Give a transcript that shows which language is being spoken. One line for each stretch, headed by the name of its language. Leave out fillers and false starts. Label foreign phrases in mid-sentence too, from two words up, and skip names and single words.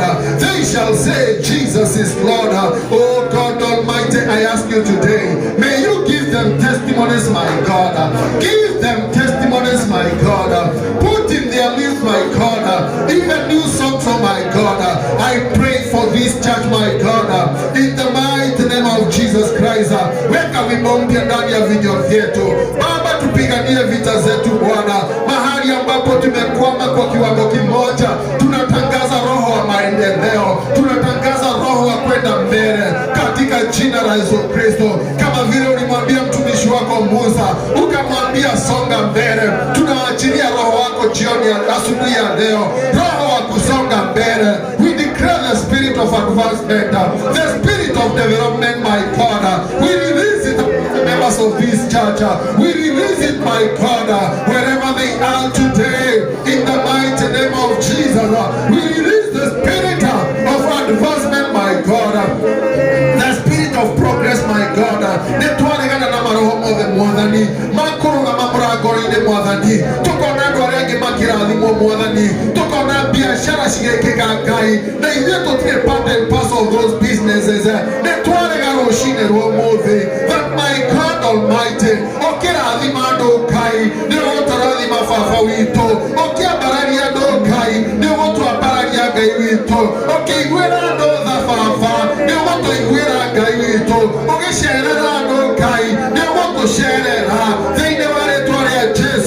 English: They shall say Jesus is Lord. Oh God Almighty, I ask you today, may you give them testimonies, my God. Give them testimonies, my God. Put in their lips, my God, even new songs, oh my God. I pray for this church, my God, in the mighty name of Jesus Christ.
Swahili: Weka wimbo mpya ndani ya vinywa vyetu Baba, tupiganie vita zetu Bwana. Mahali ambapo tumekwama kwa kiwango kimoja, tunatangaza roho wa maendeleo, tunatangaza roho wa kwenda mbele katika jina la Yesu Kristo. Kama vile ulimwambia mtumishi wako Musa, ukamwambia songa mbele, tunaachilia roho wako jioni asubuhi ya leo, roho wa kusonga mbele.
English: We declare the spirit of advancement, the spirit of development, my God. We release it to members of this church. We release it, my God, wherever they are today, in the mighty name of Jesus. We release the spirit of advancement, my God, the spirit of progress, my God.
Kikuyu: Netwaregana na maroho mothe mwathani makuruga mamurangori-ini mwathani, tukona andu aria angi makirathimwo mwathani, tukona biashara cigekika Ngai, na ithuĩ tũtirĩ
English: part and parcel of those businesses.
Kikuyu: Nĩtwarega rũcinĩ rwa ũmũthĩ
English: that, my God Almighty,
Kikuyu: ũkĩrathima andũ Ngai nĩũgũtũrathima baba witũ, ũkĩambararia andũ Ngai nĩũgũtwambararia Ngai witũ, ũkĩiguĩra andũ tha baba nĩũgũtũiguĩra Ngai witũ, ũgĩcerera andũ Ngai nĩũgũtũcerera thĩinĩ wa rĩĩtwa rĩa Jesũ.